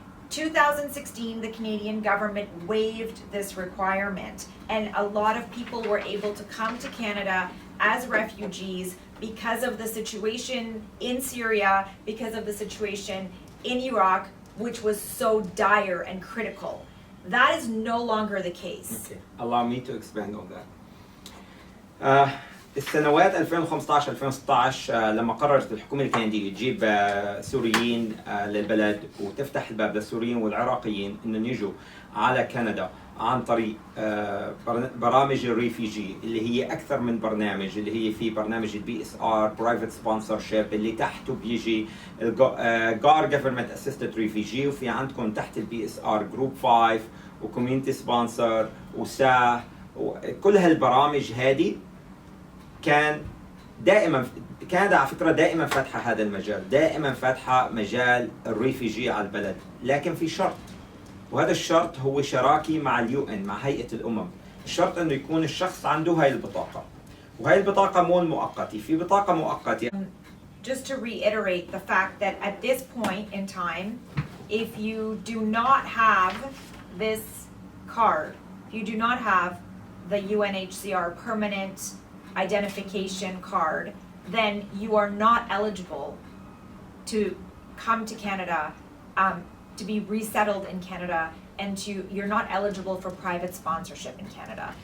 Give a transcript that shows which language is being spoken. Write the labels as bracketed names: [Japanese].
[English] 2016, the Canadian government waived this requirement, and a lot of people were able to come to Canada as refugees because of the situation in Syria, because of the situation in Iraq, which was so dire and critical. That is no longer the case. Okay. Allow me to expand on that. [Arabic] السنوات 2015-2016 لما قررت الحكومة الكندية تجيب سوريين للبلد وتفتح الباب للسوريين والعراقيين انهم يجوا على كندا عن طريق برامج الريفيجي اللي هي اكثر من برنامج، اللي هي في برنامج [English] البي S R private sponsorship [Arabic] اللي تحته بيجي [English] GAR government assisted refugee, [Arabic] وفي عندكم تحت البي اس ار [English] group 5 وكوميونتي sponsor [Arabic] وساه، وكل هالبرامج هذه كان دائما كندا على فكره دائما فاتحه هذا المجال، دائما فاتحه مجال الريفيجي على البلد، لكن في شرط، وهذا الشرط هو شراكي مع اليو ان، مع هيئه الامم. الشرط انه يكون الشخص عنده هاي البطاقه، وهي البطاقه مو المؤقته، في بطاقه مؤقته. [English] Just to reiterate the fact that at this point in time, if you do not have this card, if you do not have the UNHCR permanent identification card, then you are not eligible to come to Canada, to be resettled in Canada, and you're not eligible for private sponsorship in Canada.